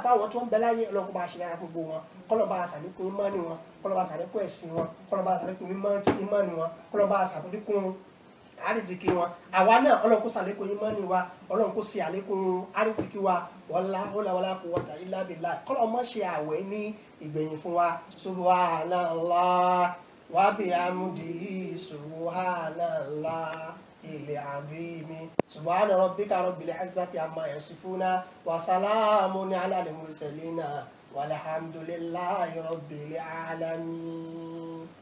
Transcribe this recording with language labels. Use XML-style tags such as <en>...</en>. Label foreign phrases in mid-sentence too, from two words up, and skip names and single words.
<yo>fáwọn tí wọ́n ń bẹ láyé ọlọ́run kó bá a ṣe lára gbogbo wọn kọ́lọ́ bá a ṣàlékún ìmánì wọn kọ́lọ́ bá a ṣàlékún ẹ̀sìn wọn kọ́lọ́ bá a ṣàlékún ìmánì wọn kọ́lọ́ bá a ṣàlékún àrísìkí wọn àwa náà ọlọ́run kó ṣàlékún ìmánì wa ọlọ́run kó ṣe àlékún àrísìkí wa</yo> <ar>ولا قوة إلا بالله</ar> <yo>kọ́lọ́ mọ́ ṣe àwẹ̀ ní ìgbẹ̀yìn fún wa</yo> <ar>سبحان الله وبحمده سبحان الله العظيم سبحان ربك رب العزة عما يصفون وسلام على المرسلين والحمد لله رب العالمين</ar>